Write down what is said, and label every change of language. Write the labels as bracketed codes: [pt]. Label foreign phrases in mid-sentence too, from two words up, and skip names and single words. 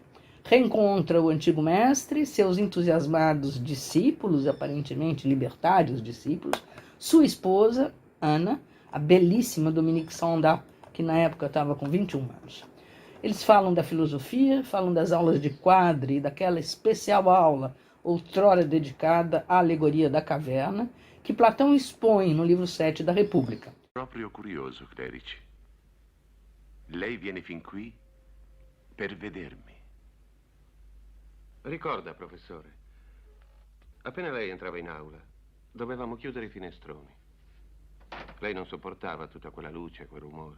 [pt] Reencontra o antigo mestre, seus entusiasmados discípulos, aparentemente libertários discípulos, sua esposa, Ana, a belíssima Dominique Sanda, que na época estava com 21 anos. Eles falam da filosofia, falam das aulas de Quadri, daquela especial aula, outrora dedicada à alegoria da caverna, que Platão expõe no livro 7 da República. [it] Proprio curioso, Clerici. Lei viene fin qui per vedermi. Ricorda, professore, appena lei entrava in aula, dovevamo chiudere i finestroni. Lei non sopportava tutta quella luce, quel rumore.